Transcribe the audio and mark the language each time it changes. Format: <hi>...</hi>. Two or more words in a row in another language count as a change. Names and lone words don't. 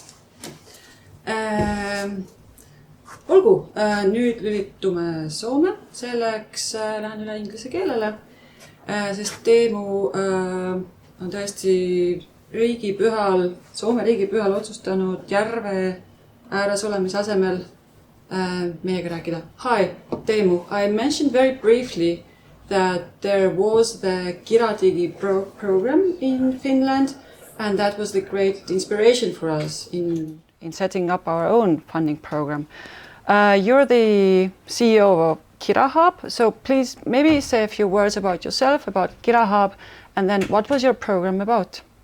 <et>Olgu, nüüd lülitume Soome, selleks lähen üle inglise keelele, sest Teemu on tõesti Soome riigipühal otsustanud järve ääres olemise asemel meiega rääkida.</et> <en>Hi, Teemu, I mentioned very briefly that there was the Kiradigi program in Finland, and that was the great inspiration for us in setting up our own funding program. You're the CEO of KiraHub, so please maybe say a few words about yourself, about KiraHub, and then what was your program about?</en>